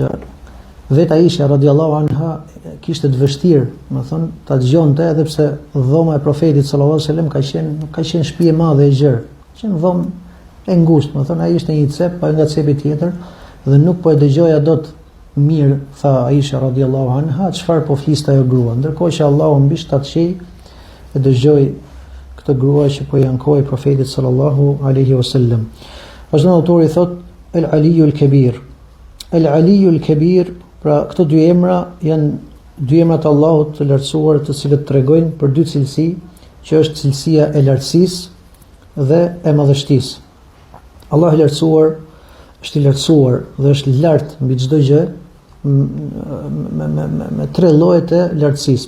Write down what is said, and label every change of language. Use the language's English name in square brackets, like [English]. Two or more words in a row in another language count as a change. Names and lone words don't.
[Albanian] vetë Aisha [Arabic] رضي الله عنها [Albanian] kishte të vështirë, domethënë, ta dëgjonte, edhe pse dhoma e profetit [Arabic] صلى الله عليه وسلم [Albanian] ka qenë shtëpi e madhe e gjerë, qenë dhomë e ngushtë, domethënë ai ishte një cep, pa nga cepi tjetër, dhe nuk po e dëgjoja dot mirë, tha Aisha [Arabic] رضي الله عنها, [Albanian] çfarë po fliste ajo grua, ndërkohë që Allahu mbi 7 shej e dëgjoi këtë grua që po i ankoi profetit [Arabic] صلى الله عليه وسلم. [Albanian] Vazhdon autori, thot [Arabic] العلي الكبير. العلي الكبير, [Albanian] pra këto dy emra janë dy emrat e Allahut të lartësuar, të cilët tregojnë për dy cilësi, që është cilësia e lartësisë dhe e madhështisë. Allahu i lartësuar është i lartësuar dhe është lart mbi çdo gjë me 3 llojet e lartësisë.